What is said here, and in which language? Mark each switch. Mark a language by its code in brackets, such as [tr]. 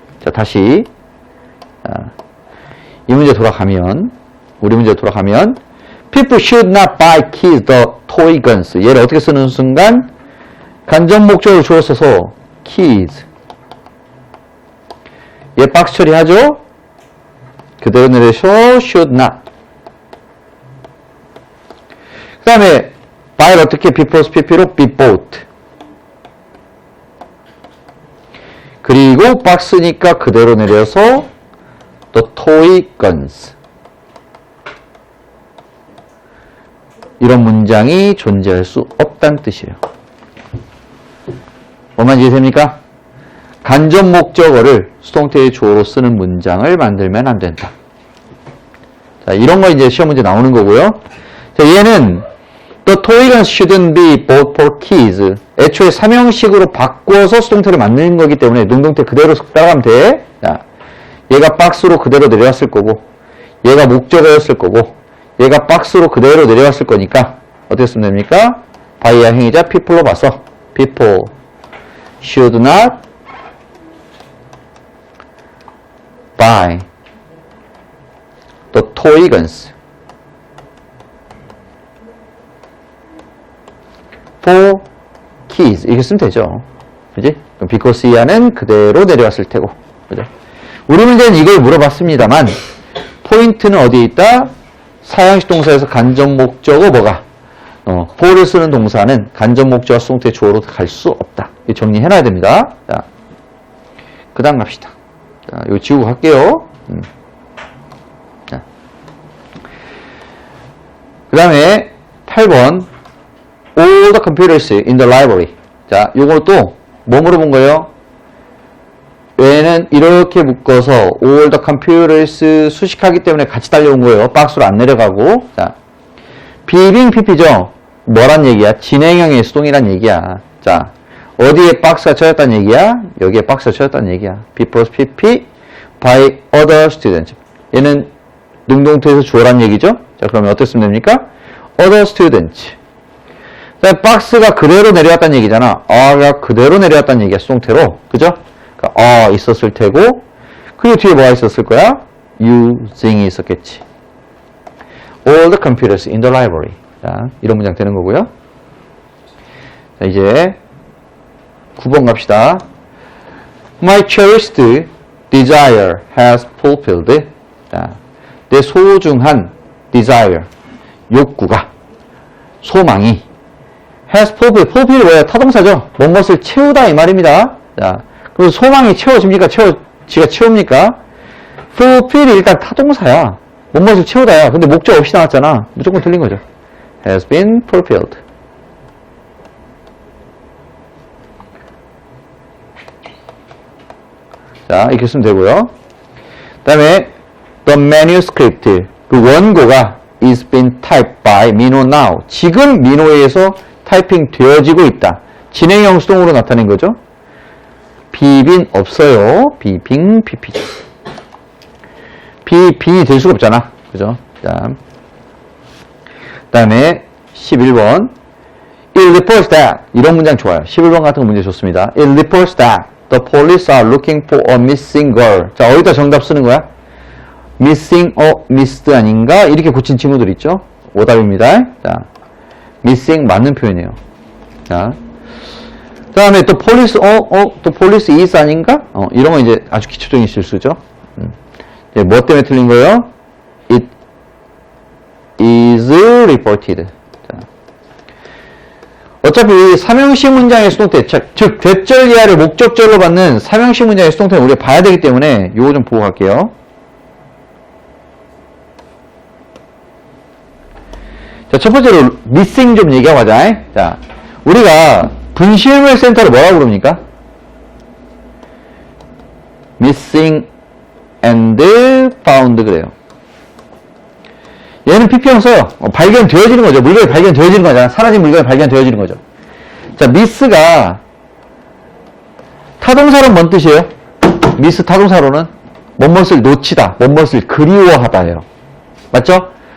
[ko] 자, 다시 이 문제 돌아가면, [en] 우리 문제 돌아가면 people should not buy kids the toy guns. [ko] 얘를 어떻게 쓰는 순간 간접 목적어를 주어 써서 kids. 얘 박스 처리하죠? 그대로 내려서 should not. 그 다음에 buy를 어떻게 be plus pp로 [en] be bought. [ko] 그리고 박스니까 그대로 내려서 [en] the toy guns. [ko] 이런 문장이 존재할 수 없다는 뜻이에요. 뭐만 이해됩니까? 간접 목적어를 수동태의 주어로 쓰는 문장을 만들면 안 된다. 자, 이런 거 이제 시험 문제 나오는 거고요. 자, 얘는 [en] the toy guns shouldn't be bought for kids. [ko] 애초에 3형식으로 바꿔서 수동태를 만드는 거기 때문에 능동태 그대로 따라가면 돼. 자, 얘가 박스로 그대로 내려왔을 거고, 얘가 목적어였을 거고, 얘가 박스로 그대로 내려왔을 거니까 어떻게 쓰면 됩니까? by야 행위자 people로 봤어. [en] people should not buy the toy guns for kids. [ko] 이렇게 쓰면 되죠. 그지? 그럼 because 이하는 그대로 내려왔을 테고. 그죠? 우리 문제는 이걸 물어봤습니다만, 포인트는 어디에 있다? 사형식 동사에서 간접 목적어 뭐가? for를 쓰는 동사는 간접 목적어 수동태 주어로 갈 수 없다. 이거 정리해놔야 됩니다. 자, 그 다음 갑시다. 자, 이거 지우고 갈게요. 자. 그 다음에 8번. [en] All the computers in the library. [ko] 자, 요것도 뭐 물어본 거예요? 얘는 이렇게 묶어서 [en] all the computers [ko] 수식하기 때문에 같이 달려온 거예요. 박스로 안 내려가고. 자, 비빙 PP죠? 뭐란 얘기야? 진행형의 수동이란 얘기야. 자, 어디에 박스가 쳐졌다는 얘기야? 여기에 박스가 쳐졌다는 얘기야. [en] B plus PP by other students. [ko] 얘는 능동태에서 주어란 얘기죠? 자, 그러면 어떻게 쓰면 됩니까? [en] other students. [ko] 박스가 그대로 내려왔다는 얘기잖아. 가 그대로 내려왔다는 얘기야. 수동태로. 그죠? 그러니까 있었을 테고, 그리고 뒤에 뭐가 있었을 거야? using이 있었겠지. [en] All the computers in the library. [ko] 자, 이런 문장 되는 거고요. 자, 이제 9번 갑시다. [en] My cherished desire has fulfilled. [ko] 자, 내 소중한 desire, 욕구가, 소망이 [en] has fulfilled. [ko] fulfill이 뭐예요? 타동사죠? 뭔 것을 채우다 이 말입니다. 자, 그럼 소망이 채워집니까? 지가 채웁니까? fulfill이 일단 타동사야. 뭔 것을 채우다야. 근데 목적 없이 나왔잖아. 무조건 틀린 거죠. [en] has been fulfilled. [ko] 자, 이렇게 쓰면 되고요. 그 다음에 [en] the manuscript, [ko] 그 원고가 [en] is being typed by Mino now. [ko] 지금 민호에 의해서 타이핑 되어지고 있다. 진행형 수동으로 나타낸 거죠. 비빈 없어요. 비빙 PP죠. 비빙이 될 수가 없잖아. 그죠? 자, 그 다음에 11번. [en] It reports that. [ko] 이런 문장 좋아요. 11번 같은 거 문제 좋습니다. [en] It reports that the police are looking for a missing girl. [ko] 자, 어디다 정답 쓰는 거야? [en] missing missed 아닌가? [ko] 이렇게 고친 친구들 있죠? 오답입니다. 자, missing 맞는 표현이에요. 자, 그 다음에 또 police, 또 police is 아닌가? 이런 건 이제 아주 기초적인 실수죠. 이제 뭐 때문에 틀린 거예요? [en] It is reported. [ko] 자, 어차피 삼형식 문장의 수동태, 즉 대절 이하를 목적절로 받는 삼형식 문장의 수동태는 우리가 봐야 되기 때문에 요거 좀 보고 갈게요. 자, 첫 번째로 missing 좀 얘기하고 가자. 자, 우리가 분실물 센터를 뭐라고 부릅니까? [en] missing and found 그래요. [ko] 얘는 PP형 써요. 발견되어지는 거죠. 물건이 발견되어지는 거잖아. 사라진 물건이 발견되어지는 거죠. 자, miss가 타동사로는 뭔 뜻이에요? miss 타동사로는 뭔것을 놓치다, 뭔것을 그리워하다예요. 맞죠?